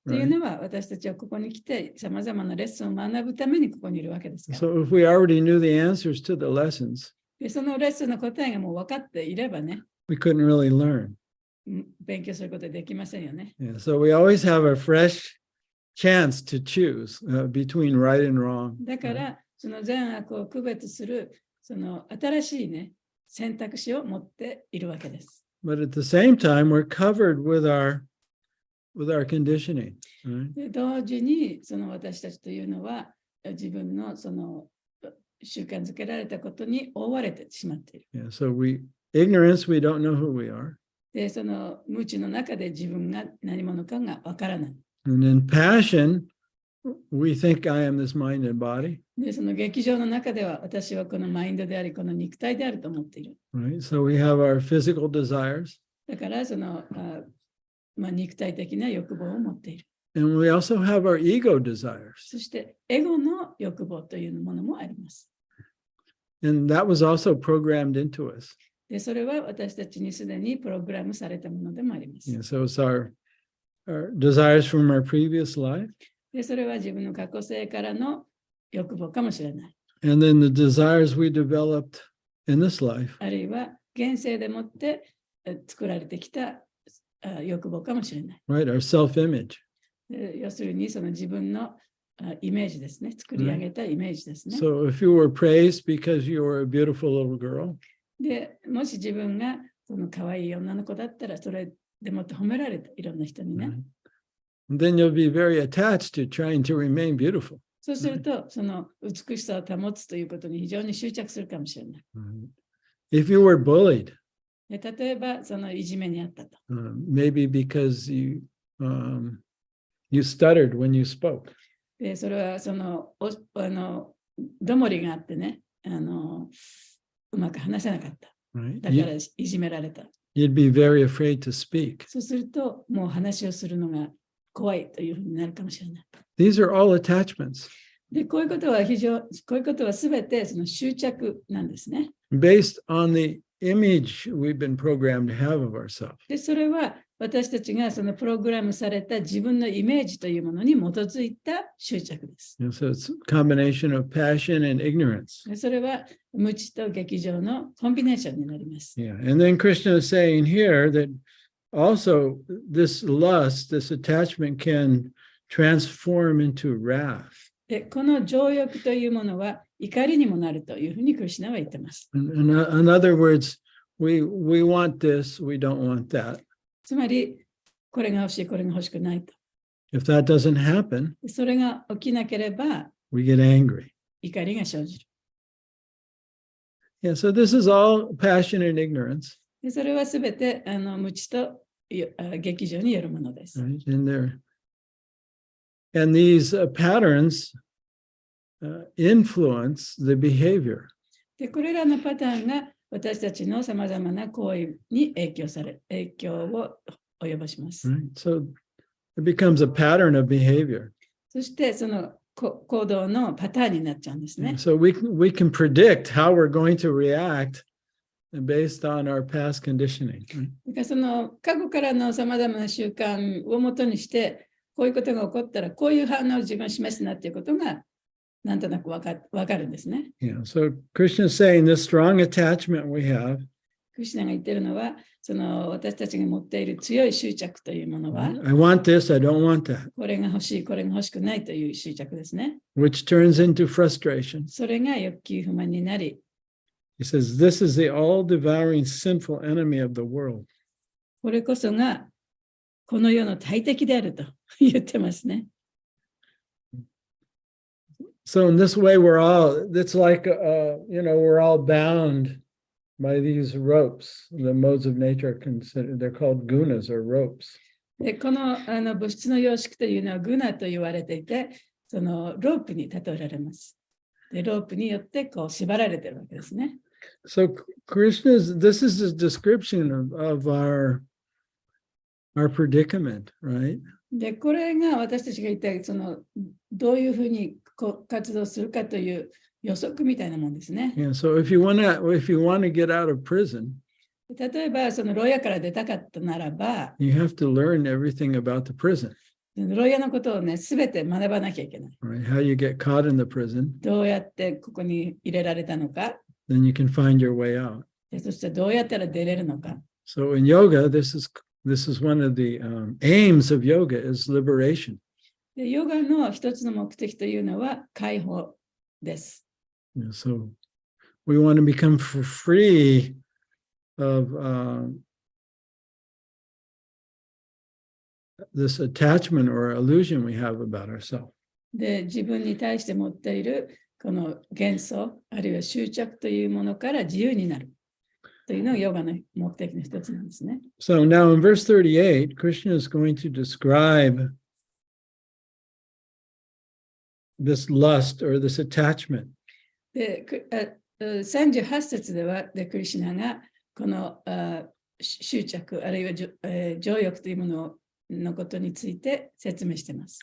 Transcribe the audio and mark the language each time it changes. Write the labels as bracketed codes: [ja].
[ja] というのは私たちはここに来てさまざまなレッスンを学ぶためにここにいるわけですから。 [en] So if we already knew the answers to the lessons, [ja] でそのレッスンの答えがもう分かっていればね、 [en] we couldn't really learn. [ja] 勉強することできませんよね。 [en] Yeah, so we always have a fresh chance to choose between right and wrong. [ja] だから、その善悪を区別するその新しいね、選択肢を持っているわけです。 [en] But at the same time, we're covered with our conditioning. Right? [ja] で同時にその私たちというのは自分のその習慣づけられたことに覆われてしまっている。 [en] Yeah, so ignorance, we don't know who we are. [ja] で、その無知の中で自分が何者かがわからない。 [en] And in passion, we think I am this mind and body. [ja] で、その劇場の中では私はこのマインドであり、この肉体であると思っている。 [en] Right? So we have our physical desires. [ja] だからその肉体的な欲望を持っている。 [en] And we also have our ego desires. [ja] そしてエゴの欲望というものもあります。 [en] And that was also programmed into us. [ja] で、それは私たちにすでにプログラムされたものでもあります。 [en] Yeah, so it's our desires from our previous life. [ja] で、それは自分の過去世からの欲望かもしれない。 [en] And then the desires we developed in this life. [ja] あるいは現世でもって作られてきた欲望かもしれない。 [en] Right, our self-image. [ja] 要するにその自分のイメージですね。作り上げたイメージですね。 [en] So if you were praised because you were a beautiful little girl, [ja] で、もし自分がその可愛い女の子だったら、それでもって褒められた、いろんな人にね。 [en] right? then you'll be very attached to trying to remain beautiful. [ja] そうすると、その美しさを保つということに非常に執着するかもしれない。 [en] If you were bullied, [ja] で例えば、そのいじめにあったと。 [en] maybe because you stuttered when you spoke. [ja] でそれはそのどもりがあってね、うまく話せなかった。 [en] Right? [ja] だからいじめられた。 [en] You'd be very afraid to speak. [ja] そうすると、もう話をするのが怖いというふうになるかもしれない。 [en] These are all attachments [ja] で、こういうことはすべてその執着なんですね。 [en] based on the image we've been programmed to have of ourselves. [ja] で、それは私たちがそのプログラムされた自分のイメージというものに基づいた執着です。 [en] So it's a combination of passion and ignorance. [ja] でそれは無知と劇場のコンビネーションになります。 [en] Yeah. And then Krishna is saying here that also this lust, this attachment can transform into wrath. [ja] で、この情欲というものは怒りにもなるというふうにクリシュナは言っています。 [en] In other words, we want this, we don't want that. [ja] つまり、これが欲しい、これが欲しくないと。 [en] If that doesn't happen, [ja] それが起きなければ、 [en] we get angry. [ja] 怒りが生じる。 [en] Yeah, so this is all passion and ignorance. [ja] でそれはすべて無知と劇場によるものです。 [en] Right? And these patterns influence the behavior. [ja] でこれらのパターンが私たちのさまざまな行為に影響を及ぼします。 [en] Right? So it becomes a pattern of behavior. [ja] そしてその行動のパターンになっちゃうんですね。 [en] So we can predict how we're going to react based on our past conditioning. [ja] だからその過去からのさまざまな習慣をもとにして、こういうことが起こったら、こういう反応を自分は示すなっていうことが、なんとなくわかるんですね。 [en] Yeah. So Krishna is saying this strong attachment we have. [ja] クリシュナが言ってるのは、その私たちが持っている強い執着というものは、 [en] I want this, I don't want that. [ja] これが欲しい、これが欲しくないという執着ですね。 [en] Which turns into frustration. [ja] それが欲求不満になり、 [en] He says, this is the all-devouring sinful enemy of the world. [ja] これこそがこの世の大敵であると言ってますね。 [en] So in this way, it's like, we're all bound by these ropes. The modes of nature are considered, they're called gunas or ropes. [ja] でこの物質の様式というのはグナと言われていて、そのロープに例えられます。でロープによってこう縛られているわけですね。 [en] So this is a description of our predicament, right? [ja] でこれが私たちが言ったそのどういうふうに活動するかという予測みたいなもんですね。 [en] Yeah, so if you want to get out of prison, [ja] 例えばその牢屋から出たかったならば、 [en] you have to learn everything about the prison. [ja] 牢屋のことをね、すべて学ばなきゃいけない。 [en] Right? How you get caught in the prison, [ja] どうやってここに入れられたのか。 [en] then you can find your way out. [ja] でそしてどうやったら出れるのか。 [en] So in yoga, this is one of the aims of yoga is liberation. [ja] でヨガの一つの目的というのは解放です。 [en] Yeah, so we want to become free of this attachment or illusion we have about ourselves. [ja] で自分に対して持っているこの幻想あるいは執着というものから自由になるというのがヨガの目的の一つなんですね。 [en] So now in verse 38, Krishna is going to describe this lust or this attachment. [ja] で38節ではクリシュナがこの執着あるいは情欲というもののことについて説明しています。